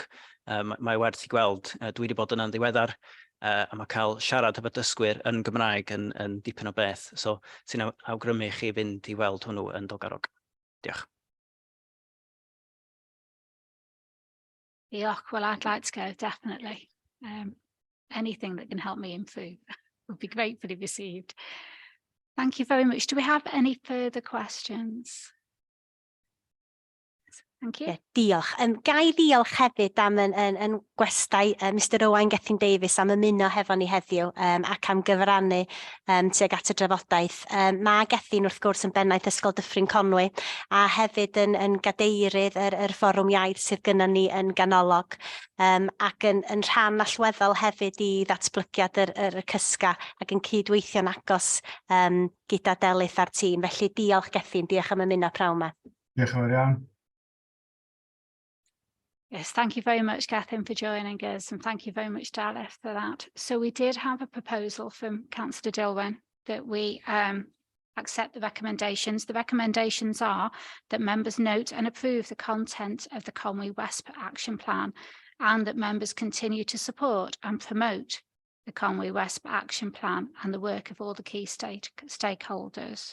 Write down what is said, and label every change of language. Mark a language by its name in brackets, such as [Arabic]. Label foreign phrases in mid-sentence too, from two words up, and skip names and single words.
[Welsh] Mae werth I gweld. Dwi wedi bod yna'n ddiweddar, a mae cael siarad efo dysgwyr yn Gymraeg yn dipyn o beth. So, sy'n awgrymu chi fynd I weld hwnnw yn Dolgarrog. Diolch. Diolch. [English] Well, I'd like to go, definitely. Anything that can help me improve would be gratefully received. Thank you very much. Do we have any further questions? Thank you. [Welsh] Diolch. Gai diolch hefyd am yn gwestai Mr Owain Gethin Davies am ymuno hefo ni heddiw ac am gyfrannu tuag at y drafodaeth. Mae Gethin wrth gwrs yn bennaeth Ysgol Dyffryn Conwy, a hefyd yn gadeirydd yr fforwm iaith sydd gynnon ni yn ganolog, ac yn rhan allweddol hefyd I ddatblygiad yr cysga ac yn cydweithio'n agos gyda Delys a'r tîm. Felly diolch Gethin, diolch am ymuno pnawn 'ma. Diolch yn fawr iawn. [English] Yes, thank you very much, Gethin, for joining us, and thank you very much, Daleth, for that. So we did have a proposal from Councillor Dilwyn that we accept the recommendations. The recommendations are that members note and approve the content of the Conwy West Action Plan, and that members continue to support and promote the Conwy West Action Plan and the work of all the key stakeholders.